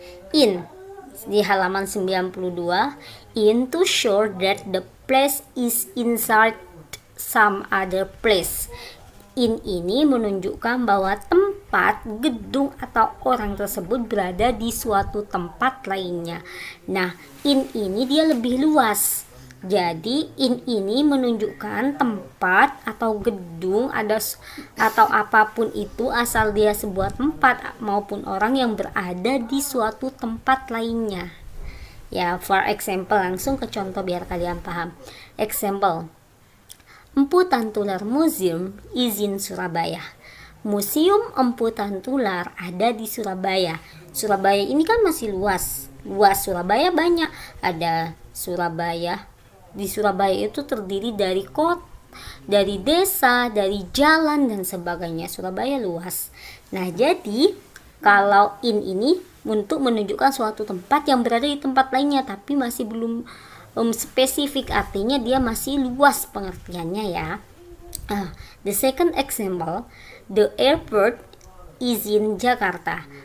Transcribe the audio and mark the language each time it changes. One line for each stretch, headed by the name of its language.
English: In
Indonesian: di halaman 92,
English: in to show that the place is inside some other place.
Indonesian: In ini menunjukkan bahwa tempat, gedung, atau orang tersebut berada di suatu tempat lainnya. Nah, in ini dia lebih luas. Jadi in ini menunjukkan tempat atau gedung atau apapun itu asal dia sebuah tempat maupun orang yang berada di suatu tempat lainnya. Ya, for example, langsung ke contoh biar kalian paham.
English: Example, Empu Tantular Museum is in Surabaya.
Indonesian: Museum Empu Tantular ada di Surabaya. Surabaya ini kan masih luas. Surabaya banyak. Ada Surabaya. Di Surabaya itu terdiri dari kota, dari desa, dari jalan dan sebagainya. Surabaya luas. Nah, jadi kalau in ini untuk menunjukkan suatu tempat yang berada di tempat lainnya tapi masih belum spesifik, artinya dia masih luas pengertiannya ya.
English: The second example, the airport is in Jakarta.